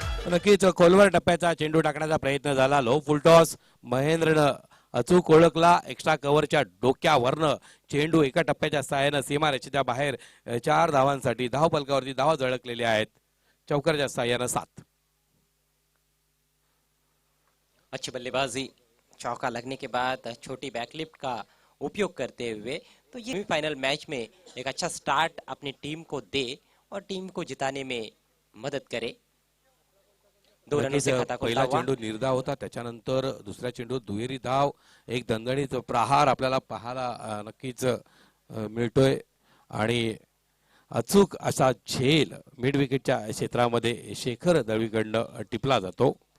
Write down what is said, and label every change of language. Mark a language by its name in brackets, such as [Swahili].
[Marathi] नक्कीच खोलवर टप्प्याचा चेंडू टाकण्याचा प्रयत्न झाला. Low full toss. महेंद्रनं अचूक ओळखला. एक्स्ट्रा कव्हरच्या डोक्यावरनं चेंडू एका टप्प्याच्या सहाय्यानं सीमारेषेच्या बाहेर 4 धावांसाठी धाव फलकावरती धावा झळकलेल्या आहेत. चौकारच्या सहाय्यानं 7. [Hindi] अच्छी बल्लेबाजी. चौका लगने के बाद छोटी बैकलिफ्ट का उपयोग करते हुए तो ये फाइनल मैच में एक अच्छा स्टार्ट अपनी टीम को दे और टीम को जिताने में मदद करे। 2 रनों से खाता खोलता [Marathi] पहिला [Hindi] हुआ [Marathi] चेंडू निर्धाव होता, त्याच्यानंतर दुसऱ्या चेंडू दुहेरी धाव, एक दणदणीत प्रहार आपल्याला पाहायला नक्कीच मिळतोय आणि अचूक असा झेल मिड विकेटच्या क्षेत्रामध्ये शेखर दळवीकडनं टिपला जातो.